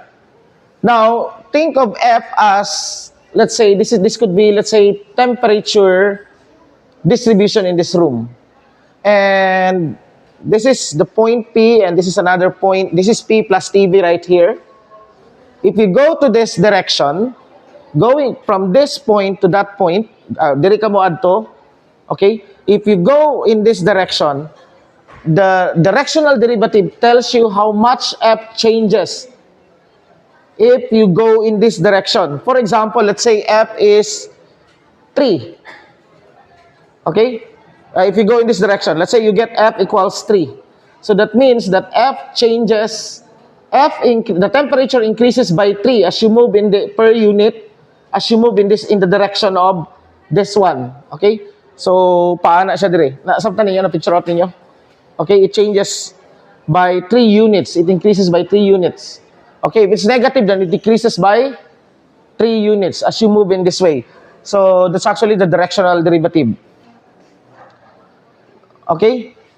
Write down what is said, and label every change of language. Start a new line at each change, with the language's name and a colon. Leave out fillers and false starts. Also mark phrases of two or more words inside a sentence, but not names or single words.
English: Now, think of f as, let's say, this could be, let's say, temperature distribution in this room. And this is the point P, and this is another point. This is P plus TV right here. If you go to this direction, going from this point to that point,
Cebuano: diri ka mo adto,
English: okay? If you go in this direction, the directional derivative tells you how much f changes if you go in this direction. For example, let's say f is 3. Okay? If you go in this direction, let's say you get f equals 3. So that means that f changes, the temperature increases by 3 as you move in the per unit, as you move in the direction of this one.
Cebuano: Okay? So, paana siya dire. Nasabtan ninyo, na-
English: picture out
Cebuano: ninyo.
English: Okay, it changes by 3 units. It increases by 3 units. Okay, if it's negative, then it decreases by 3 units as you move in this way. So, that's actually the directional derivative. Okay?